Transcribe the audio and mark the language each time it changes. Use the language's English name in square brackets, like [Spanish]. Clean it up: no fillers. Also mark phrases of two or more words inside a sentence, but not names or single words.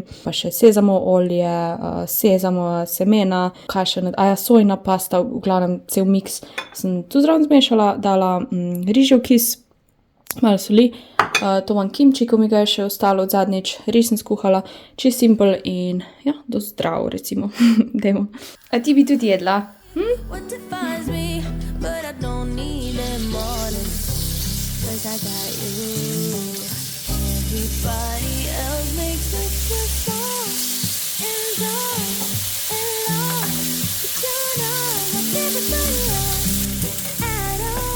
[Slovenian] Pa še sezamo olje, sezamo semena, kaj še, sojna pasta, v glavnem cel miks sem tu zraven zmešala, dala rižev kis, malo soli, to imam kimči, ko mi ga je še ostalo od zadnjič, riž sem skuhala, čist simpel in ja, dosti zdrav, recimo. Dajmo. A ti bi tudi jedla? [English] What defines me, but I don't need them mornings, 'cause I got you. Everybody else makes me feel small and dumb and lost, but you're not like everybody else at all.